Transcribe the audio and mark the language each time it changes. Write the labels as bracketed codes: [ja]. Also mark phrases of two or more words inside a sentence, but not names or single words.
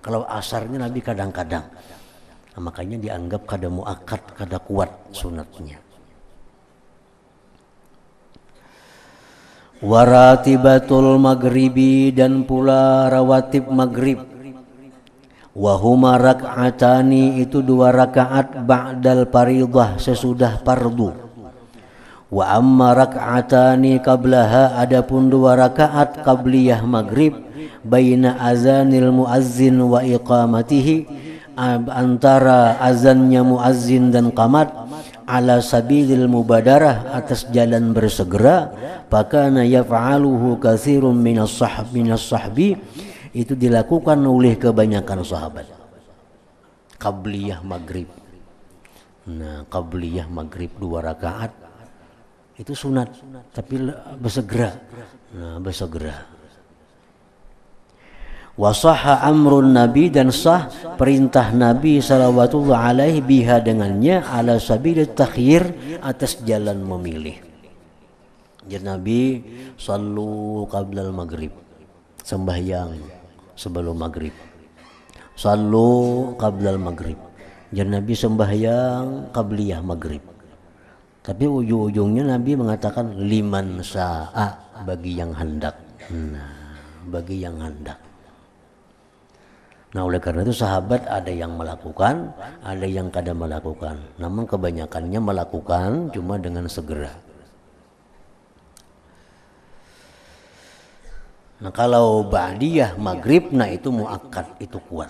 [bjn] Kalau asarnya Nabi kadang-kadang. Nah, makanya dianggap kada muakkad, kada kuat sunatnya. [ar] وراتبة المغرب, [id] dan pula rawatib maghrib. [ar] وهما ركعتان, [id] itu 2 rakaat [ar] بعد الفريضة, [id] sesudah fardu. [ar] وأما ركعتان قبلها, [id] adapun 2 rakaat qabliyah maghrib, [ar] بين أذان المؤذن وإقامته, [id] antara azannya muazzin dan qamat, [ar] على سبيل المبادرة, [id] atas jalan bersegera. [ar] فكان يفعله كثير من الصحب, [id] itu dilakukan oleh kebanyakan sahabat qabliyah maghrib. Nah, qabliyah maghrib 2 rakaat itu sunat, tapi bersegera. Nah, bersegera. [ar] وصح أمر النبي, [id] dan sah perintah Nabi [ar] صلى الله عليه بها [id] dengannya, [ar] على سبيل التخيير, [id] atas jalan memilih. Jadi Nabi [ar] صلوا قبل المغرب, [id] sembahyang sebelum maghrib. [ar] صلوا قبل المغرب. [id] Jadi Nabi sembahyang qabliyah maghrib. Tapi ujung-ujungnya Nabi mengatakan [ar] لمن شاء, [id] bagi yang hendak. Nah, bagi yang hendak. [bjn] Nah, oleh karena itu sahabat ada yang melakukan, ada yang kada melakukan. Namun kebanyakannya melakukan, cuma dengan segera. Nah, kalau ba'diyah maghrib, nah itu muakkad, itu kuat.